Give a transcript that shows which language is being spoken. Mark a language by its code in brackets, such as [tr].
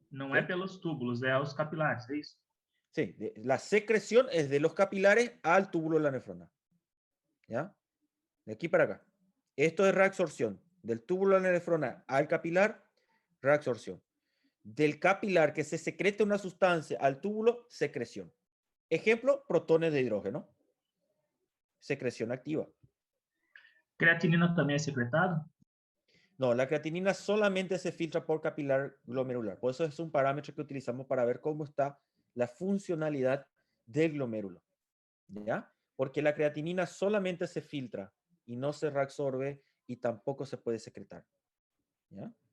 [pt] Não é pelos túbulos, é aos capilares, é isso? [es] Sí, la secreción es de los capilares al túbulo de la nefrona. ¿Ya? De aquí para acá. Esto es reabsorción. Del túbulo de la nefrona al capilar, reabsorción. Del capilar que se secrete una sustancia al túbulo, secreción. Ejemplo, protones de hidrógeno. Secreción activa. [pt] Creatinina também é secretada? [es] No, la creatinina solamente se filtra por capilar glomerular. Por eso es un parámetro que utilizamos para ver cómo está la funcionalidad del glomérulo. ¿Ya? Porque la creatinina solamente se filtra y no se reabsorbe y tampoco se puede secretar. ¿Ya?